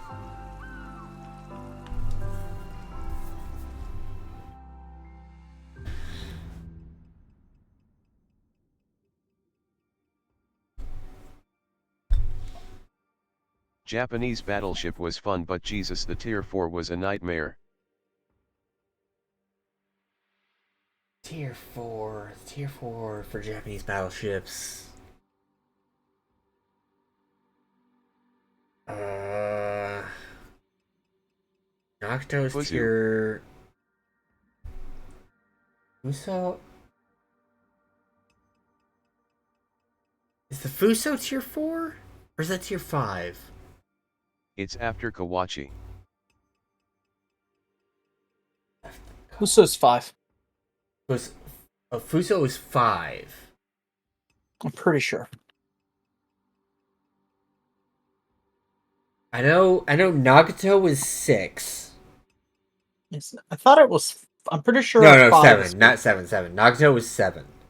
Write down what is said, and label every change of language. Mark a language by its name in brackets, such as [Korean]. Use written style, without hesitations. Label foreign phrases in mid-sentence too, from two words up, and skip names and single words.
[English] Japanese battleship was fun, but Jesus, the tier 4 was a nightmare. Tier 4. Tier 4 for Japanese battleships. Nocto's Fuzu. tier... Fuso? Is the Fuso tier 4? Or is that tier 5? It's after Kawachi. Uso's 5. Fuso is 5. I'm pretty sure. I know Nagato was 6. I thought it was. I'm pretty sure. No, 5 7. Not 7, 7. Nagato was 7.